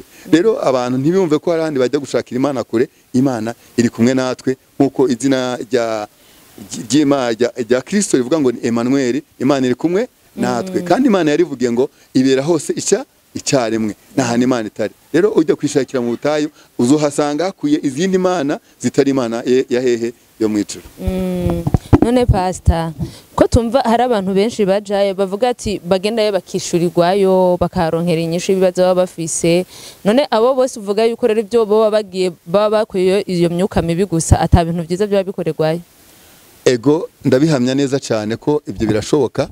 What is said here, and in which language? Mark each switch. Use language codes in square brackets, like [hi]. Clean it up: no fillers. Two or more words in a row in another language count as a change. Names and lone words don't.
[rn] Rero abantu ntibumve ko harandi bajya gushakira Imana kure. Imana iri kumwe natwe, nkuko izina rya Kristo rivuga ngo ni Emmanuel, Imana iri kumwe natwe. Kandi Imana yarivugiye ngo ibera hose icyarimwe, nahana Imana itari. Rero ujya kwishakira mu butayu uzohasanga hakuye izindi Imana zitari Imana ya hehe yo mu ijuru. None pastor, ko tumva hari abantu benshi bajaye bavuga ati bagendayo bakishurirwayo bakaronkera inyishu ibibazo baba bafise. None abo bose uvuga yuko rero ibyo baba bagiye baba bakuye iyo myuka mibi gusa ata bintu byiza byo bikorerwayo? Ego ndabihamya neza cyane ko ibyo birashoboka.